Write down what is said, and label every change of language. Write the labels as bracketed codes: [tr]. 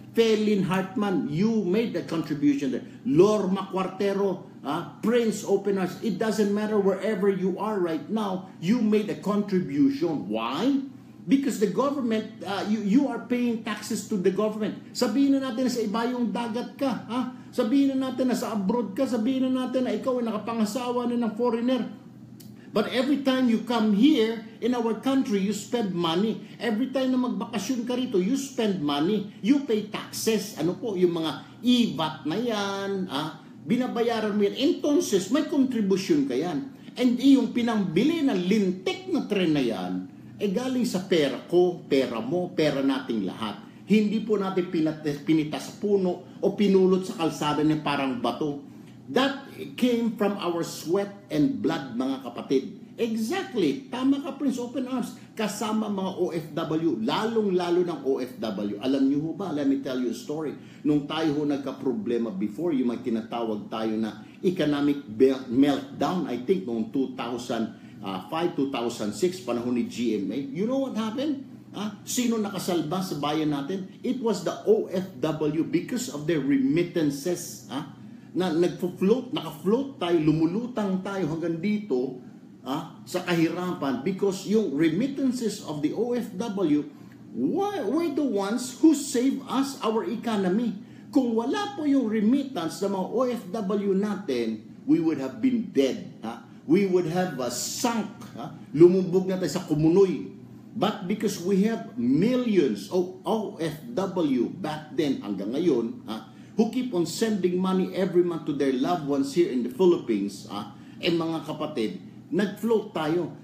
[en] Felin Hartman, you made a contribution there. Lorma Cuartero, Prince Open Arms, it doesn't matter wherever you are right now, you made a contribution. Why? Because the government, you are paying taxes to the government. [tl] Sabihin na natin na sa iba yung dagat ka. Sabihin na natin na sa abroad ka. Sabihin na natin na ikaw ay nakapangasawa na ng foreigner. [en] But every time you come here in our country, you spend money. Every time na magbakasyon ka rito, you spend money. You pay taxes. [tl] Ano po, yung mga IVAT na yan, binabayaran mo yan. Entonces, may contribution ka yan. And yung pinambili ng lintik na tren na yan, galing sa pera ko, pera mo, pera nating lahat. Hindi po natin pinita sa puno o pinulot sa kalsada na parang bato. [en] That came from our sweat and blood, mga kapatid. Exactly. [tl] Tama ka, Prince Open Arms. Kasama mga OFW, lalong-lalo ng OFW. Alam niyo ho ba, [en] let me tell you a story. [tl] Nung tayo ho nagka-problema before, yung may tinatawag tayo na economic meltdown, I think noong 2005, 2006, panahon ni GMA. [en] You know what happened? [tl] Sino nakasalba sa bayan natin? [en] It was the OFW because of their remittances. [tl] Na naka-float tayo, lumulutang tayo hanggang dito sa kahirapan because yung [en] remittances of the OFW were the ones who saved us, our economy. [tl] Kung wala po yung remittance ng mga OFW natin, [en] we would have been dead. We would have sunk. [tl] Lumubog na tayo sa kumunoy. [en] But because we have millions of OFW back then [tl] hanggang ngayon, [en] who keep on sending money every month to their loved ones here in the Philippines, mga kapatid, [tl] nag-float tayo.